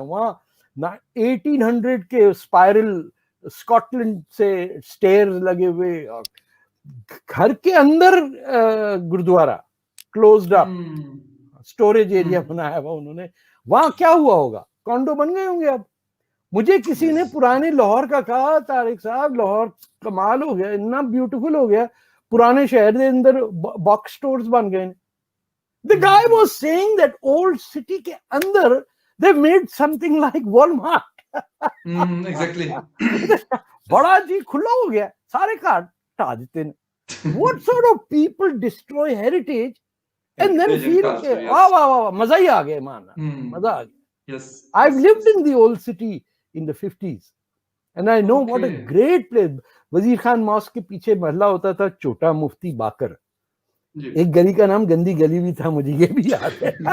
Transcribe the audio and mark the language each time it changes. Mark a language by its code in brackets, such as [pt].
[hi] वहां 1800 के spiral Scotland से स्टेयर्स लगे हुए, और घर के अंदर gurdwara closed up, storage area बनाया हुआ उन्होंने। वहां क्या हुआ होगा, कॉन्डो बन गए होंगे अब। मुझे किसी ने पुराने लाहौर का कहा, तारिक साहब लाहौर कमाल हो गया, इतना ब्यूटीफुल हो गया, पुराने शहर के अंदर बॉक्स स्टोर्स बन गए। [en] The guy was saying that old city [hi] के अंदर [en] they made something like Walmart. Exactly. [hi] बड़ा जी खुला हो गया, सारे काट टा देते हैं। [en] What sort of people destroy heritage and then feel [hi] के वाह वाह वाह मजा ही आ गया, माना मजा आ गया। [en] Yes. I've lived in the old city in the 50s and I know what a great place. [hi] Wazir Khan mask के पीछे महल्ला होता था छोटा मुफ्ती बाकर, एक गली का नाम गंदी गली भी था, मुझे ये भी याद है।